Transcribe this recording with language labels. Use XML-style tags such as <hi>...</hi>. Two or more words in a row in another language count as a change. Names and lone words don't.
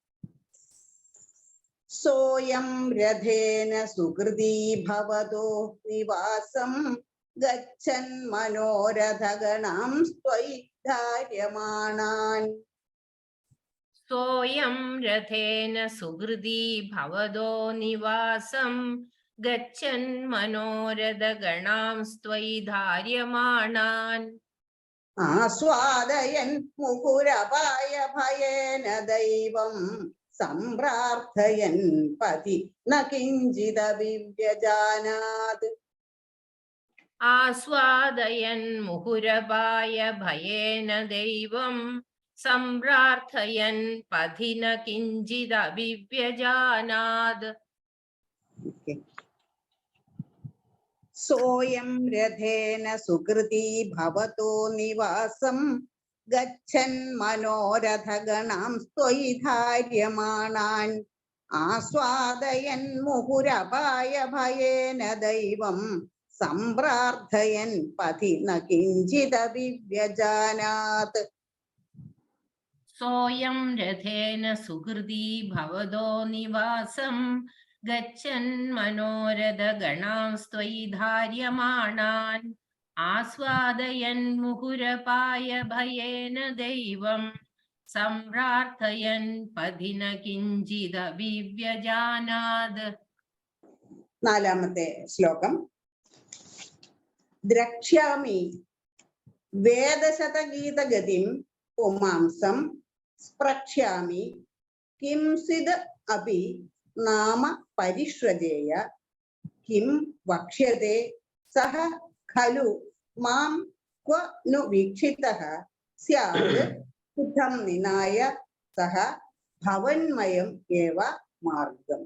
<sa>സോയം രഥേന സുഹൃതീ ഭവതോ നിവാസം ഗച്ഛൻ മനോരഥഗണാം ത്വയി ധാര്യമാണാൻ. सोऽयं रथेन सुहृदी भवदो निवासं गच्छन् मनोरथगणां स्त्वयि धार्यमाणान् ആസ്വാദയൻ മുഹുരപായ ഭയേന ദൈവം സംപ്രാർത്ഥയൻ പതി ന കിഞ്ചിദപി വ്യജാനാത്. आस्वादयन् मुहुरपाय भयेन दैवं सम्प्रार्थयन् पथि न किञ्चिदभिव्यजानात्. സോയം രഥേന സുകൃതി ഭവതോ നിവാസം ഗച്ഛൻ മനോരഥഗണാം സ്ത്വയി ധാര്യമാണാൻ ആസ്വാദയൻ മുഹുരപായ ഭയേന ദൈവം സംപ്രാർത്ഥയൻ പഥി ന കിഞ്ചിദപി വ്യജാനാത്. सोऽयं रथेन सुहृदी भवदो निवासं गच्छन् मनोरथगणां स्त्वयि धार्यमाणान् आस्वादयन् मुहुरपाय भयेन दैवं सम्प्रार्थयन् पथि न किञ्चिदभिव्यजानात्.</sa> <ml>നാലാമത്തെ ശ്ലോകം.</ml> <sa>ദ്രക്ഷ്യാമി വേദശതഗീതഗതിം പുമാംസം സ്പ്രക്ഷ്യാമി കിംസിദ് അപി നാമ പരിഷ്വജേയ കിം വക്ഷ്യത്തെ സഹ ഖലു മാം ക്വ നു വീക്ഷിതഃ സ്യാത് ഇത്തം നിനായ സഹ ഭവന്മയം ഏവ മാർഗം.</sa>